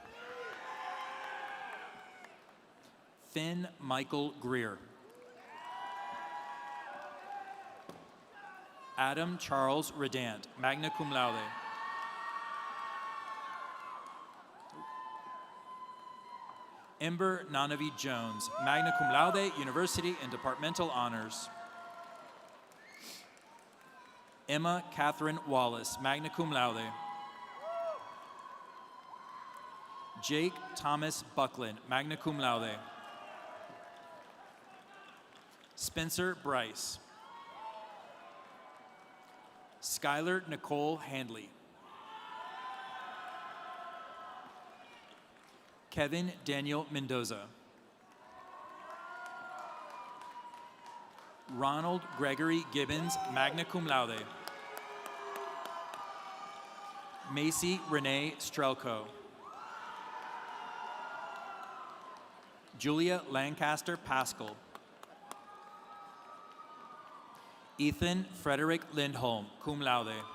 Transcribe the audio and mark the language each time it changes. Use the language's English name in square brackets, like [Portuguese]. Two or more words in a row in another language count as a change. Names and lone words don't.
[English] Finn Michael Greer. Adam Charles Redant, [Latin] magna cum laude. [English] Ember Nanavi Jones, [Latin] magna cum laude, [English] university and departmental honors. Emma Catherine Wallace, [Latin] magna cum laude. [English] Jake Thomas Buckland, [Latin] magna cum laude. [English] Spencer Bryce. Skylar Nicole Handley. Kevin Daniel Mendoza. Ronald Gregory Gibbons, [Latin] magna cum laude. [English] Macy Renee Strelko. Julia Lancaster Pascal. Ethan Frederick Lindholm, [Latin] cum laude.